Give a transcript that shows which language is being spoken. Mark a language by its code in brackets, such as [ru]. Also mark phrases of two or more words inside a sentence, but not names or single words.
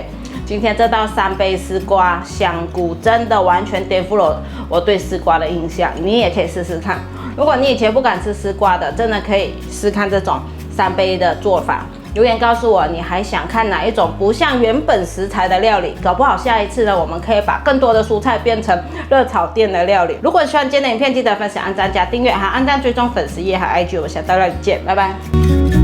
[zh] 今天這道三杯絲瓜香菇真的完全顛覆了我對絲瓜的印象，你也可以試試看。如果你以前不敢吃絲瓜的，真的可以試看這種三杯的做法。留言告訴我，你還想看哪一種不像原本食材的料理？搞不好下一次呢，我們可以把更多的蔬菜變成熱炒店的料理。如果你喜歡今天的影片，記得分享、按讚、加訂閱，還有按讚追蹤粉絲頁和 IG。我們下道料理見，拜拜。